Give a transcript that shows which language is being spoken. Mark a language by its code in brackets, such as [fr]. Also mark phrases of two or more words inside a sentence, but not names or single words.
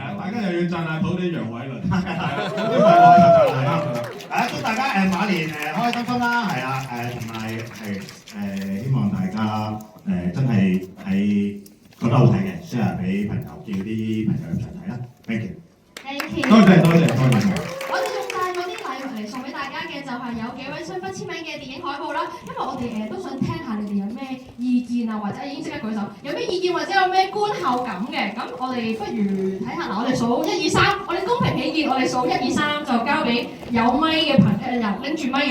[yue] 大家又要讚下土地楊偉倫。因為我就讚係啦。祝大家馬年開開心心啦，係啊，同埋係希望大家真係喺覺得好睇嘅 share 俾朋友，叫啲朋友入場睇啦。 [en] Thank you。 Thank you。 [yue] 多謝多謝多謝。我哋仲帶咗啲禮物嚟送俾大家嘅，就係有幾位雙份簽名嘅電影海報啦。因為我哋都想聽下你哋有咩意見啊，或者已經即刻舉手，有咩意見或者有咩觀後感嘅。咁我哋不如睇下嗱，我哋數1、2、3，我哋公平起見，我哋數1、2、3就交俾有咪嘅朋友，拎住咪嘅。